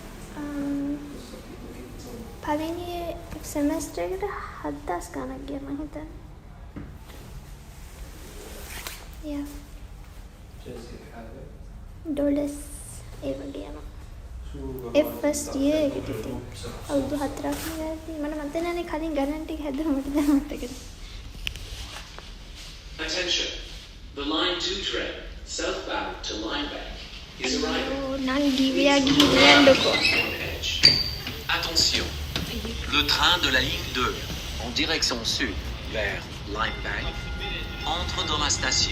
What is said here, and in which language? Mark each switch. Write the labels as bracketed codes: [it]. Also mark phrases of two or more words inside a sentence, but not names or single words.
[si] පළවෙනි සෙමෙස්ටර් එකට 7000 ගණක් ගියා මම හිතන්නේ. [en] Yeah. $. [si] ඒ වගේ යනවා. ඒ [en] first year [si] එකට ඉතින් අවුරුදු 4ක් නෙවෙයි මම මතක නැහැ කලින් ගණන් ටික හැදුවා මට දැන් මතක නැහැ. [en] Attention. The line 2 train southbound to Lineback is arriving. [si] නංගි වියා ගිහින් යන්නකෝ. [en] Attention. [fr] Le train de la ligne 2 en direction sud vers Lineback entre dans la station.